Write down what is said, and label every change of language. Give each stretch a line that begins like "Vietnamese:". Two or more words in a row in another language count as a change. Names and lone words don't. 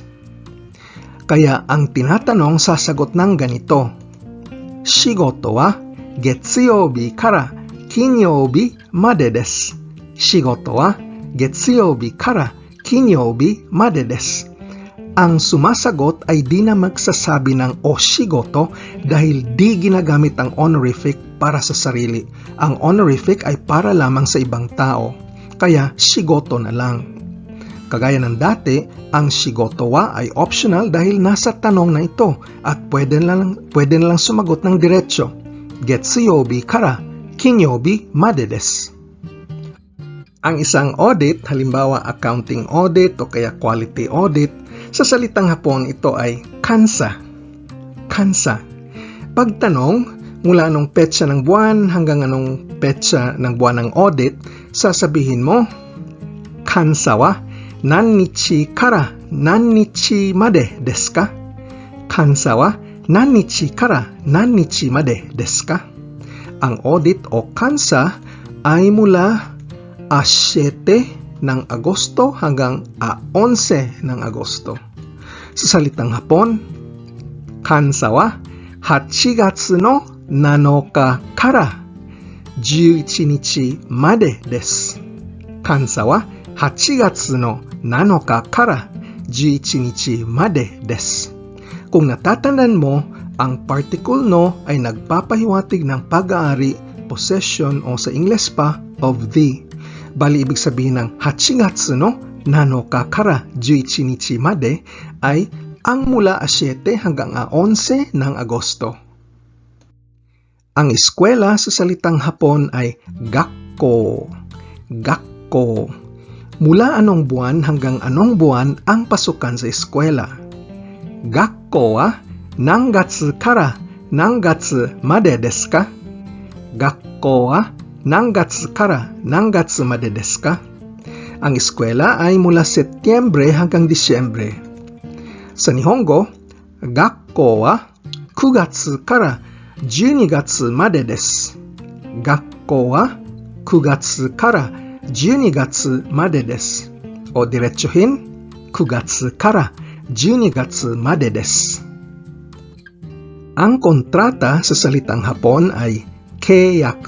Filipino: Kaya ang tinatanong sasagot ng ganito.
Japanese: 仕事は月曜日から金曜日までです. 仕事は月曜日から金曜日までです.
Filipino: Ang sumasagot ay di na magsasabi ng
Japanese: お仕事
Filipino: dahil di ginagamit ang honorific para sa sarili. Ang honorific ay para lamang sa ibang tao. Kaya shigoto na lang. Kagaya ng dati, ang
Japanese: 仕事は
Filipino: ay optional dahil nasa tanong na ito at pwede na lang sumagot ng diretso.
Japanese: 月曜日から金曜日までです.
Filipino: Ang isang audit, halimbawa
English: accounting audit
Filipino: o kaya
English: quality audit,
Filipino: sa salitang Hapon ito ay kansa. Kansa. Pagtanong, mula anong petsa ng buwan hanggang anong petsa ng buwan ng audit, sasabihin mo,
Japanese: 監査は何日から何日までですか? 監査は何日から何日までですか?
Filipino: Ang audit o kansa ay mula 7 ng Agosto hanggang 11 ng Agosto. Sa salitang Hapon,
Japanese: 監査は8月の7日から11日までです。監査は8月の7日から11日までです。
Filipino: Kung natatandaan mo, Ang particle no ay nagpapahiwatig ng pag-aari, possession o sa Ingles pa,
English: of the.
Filipino: Bali ibig sabihin ng
Japanese: 八月の七日から11日まで
Filipino: ay ang mula 7 hanggang 11 ng Agosto. Ang eskwela sa salitang Hapon ay gakko. Gakko. Mula anong buwan hanggang anong buwan ang pasukan sa eskwela?
Japanese: 学校は何月から何月までですか? 学校は何月から何月までですか?
Filipino: Ang eskwela ay mula Setyembre hanggang Disyembre. Sa Nihongo,
Japanese: 学校は9月から12月までです。学校は9月から12月までです。
Filipino: O diretsuhin,
Japanese: 9月から12月までです。
Filipino: Ang kontrata sa salitang Hapon ay keiyaku.